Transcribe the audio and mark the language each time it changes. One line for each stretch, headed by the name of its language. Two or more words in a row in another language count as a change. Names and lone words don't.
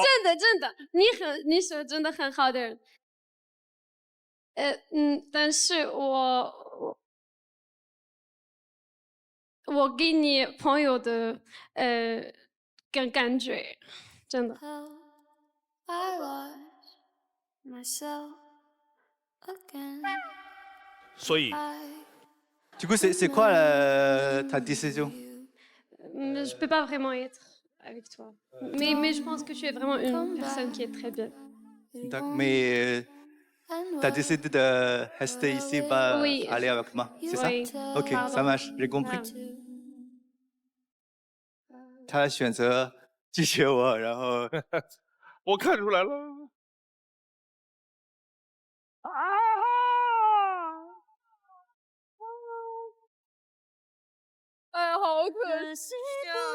Chinese: 真的，你是真的很好的人。但是我给你朋友的感觉，真的。所以。
French: Du coup, c'est quoi ta décision? Je peux pas vraiment être avec toi. Mais je pense que tu es vraiment une personne qui est très bien. Mais t'as décidé de rester ici, pas Oui. aller avec moi, c'est ça? Oui. OK, Pardon. ça marche, j'ai compris.
Chinese: 他选择拒绝我，然后我看出来了。哎，好可惜啊！